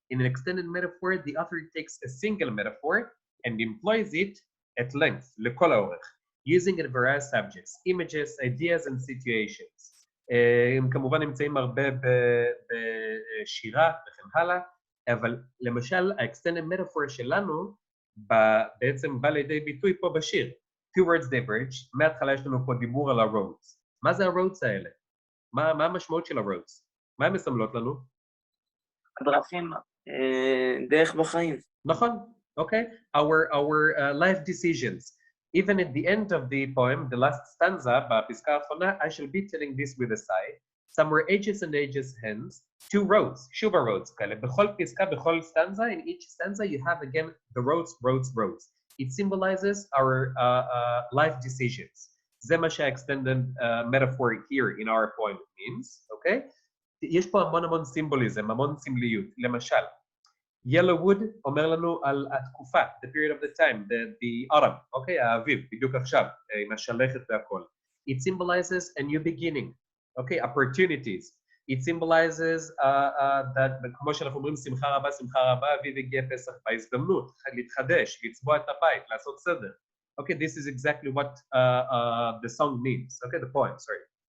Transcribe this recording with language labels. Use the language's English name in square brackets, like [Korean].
[English] In an extended metaphor, the author takes a single metaphor and employs it at length, [Hebrew] לכל האורך. [English] using it various subjects, images, ideas and situations. [Hebrew] הם כמובן נמצאים הרבה בשירה וכן הלאה, אבל למשל ה-extended metaphor שלנו בעצם בא לידי ביטוי פה בשיר. [English] Two words diverge, [Hebrew] מההתחלה יש לנו פה דיבור על ה-roads. מה זה ה-roads האלה? מה המשמעות של ה-roads? מה הן מסמלות לנו? הדרכים, דרך בחיים. נכון, אוקיי? [English] Our life decisions. Even at the end of the poem, the last stanza, [Hebrew] בפסקה האחרונה, [English] I shall be telling this with a sigh. Some were ages and ages hence, two roads, shuva roads, [Hebrew] כאלה. בכל פסקה, בכל [English] stanza, in each stanza, you have again the roads. It symbolizes our life decisions. זה מה שה-extended metaphor here in our poem means, okay? [Hebrew] יש פה המון סימבוליזם, המון סמליות. למשל, Yellowwood אומר לנו על התקופה, [English] the period of the time, the autumn, [Hebrew] אוקיי? האביב, בדיוק עכשיו, עם השלכת והכל. [English] It symbolizes a new beginning, אוקיי? Opportunities. It symbolizes that, [Hebrew] כמו שאנחנו אומרים, שמחה רבה, אביב הגיע פסח בהזדמנות, להתחדש, לצבוע את הבית, לעשות סדר. [English] Okay, this is exactly what the song means, okay, the poem, sorry.